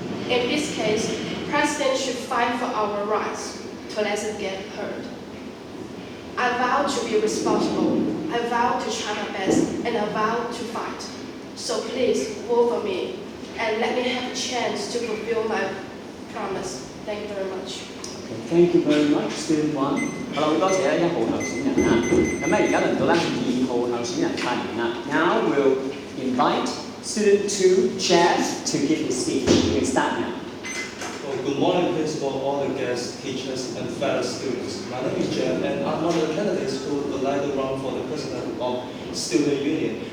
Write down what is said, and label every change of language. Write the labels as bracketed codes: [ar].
[en] In this case, president should fight for our rights to let us get heard. I vow to be responsible, I vow to try my best, and I vow to fight. So please vote for me and let me have a chance to fulfill my promise. Thank you very much. Thank you very much, Student 1。 [yue] 好啦，好多謝咧1號候選人啦。咁咧而家輪到咧2號候選人發言啦。 [en] Now we'll invite Student 2 Chaz to give his speech. You can start now. Well, good morning, principal, all the guests, teachers, and fellow students. My name is Jeff, and I'm one of the candidates who would like to run for the president of Student Union.